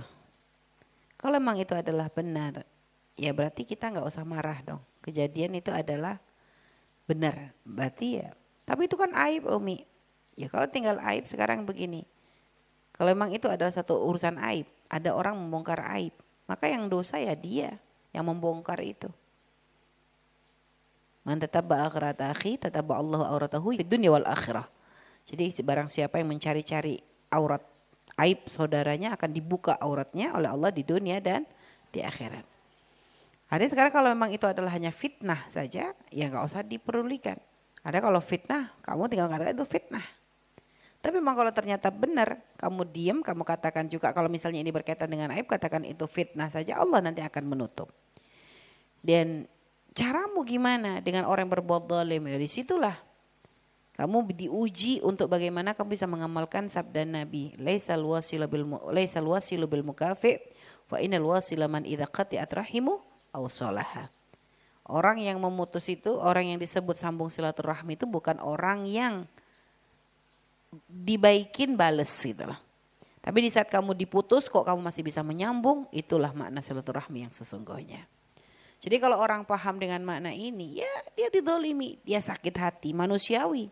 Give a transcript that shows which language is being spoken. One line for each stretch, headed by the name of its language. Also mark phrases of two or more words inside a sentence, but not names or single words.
Indonesian: Kalau memang itu adalah benar, ya berarti kita nggak usah marah dong. Kejadian itu adalah benar, berarti ya. Tapi itu kan aib Umi. Ya kalau tinggal aib sekarang begini. Kalau memang itu adalah satu urusan aib, ada orang membongkar aib, maka yang dosa ya dia yang membongkar itu.
Arabic: من تتبع عورة أخي تتبع الله عورته في الدنيا والآخرة.
Indonesian: Jadi barang siapa yang mencari-cari aurat aib saudaranya akan dibuka auratnya oleh Allah di dunia dan di akhirat. Ada sekarang kalau memang itu adalah hanya fitnah saja, ya nggak usah diperulikan. Ada kalau fitnah, kamu tinggal katakan itu fitnah. Tapi memang kalau ternyata benar, kamu diam, kamu katakan juga kalau misalnya ini berkaitan dengan aib, katakan itu fitnah saja, Allah nanti akan menutup. Dan caramu gimana dengan orang yang berbuat zalim? Ya disitulah kamu diuji untuk bagaimana kamu bisa mengamalkan sabda Nabi,
Arabic: ليس الواصل بالمكافئ فإن الواصل من إذا قطعت رحمه أو صلها.
Indonesian: Orang yang memutus itu, orang yang disebut sambung silaturahmi itu bukan orang yang dibaikin bales gitu lah. Tapi di saat kamu diputus kok kamu masih bisa menyambung, itulah makna silaturahmi yang sesungguhnya. Jadi kalau orang paham dengan makna ini, ya dia didolimi, dia sakit hati, manusiawi.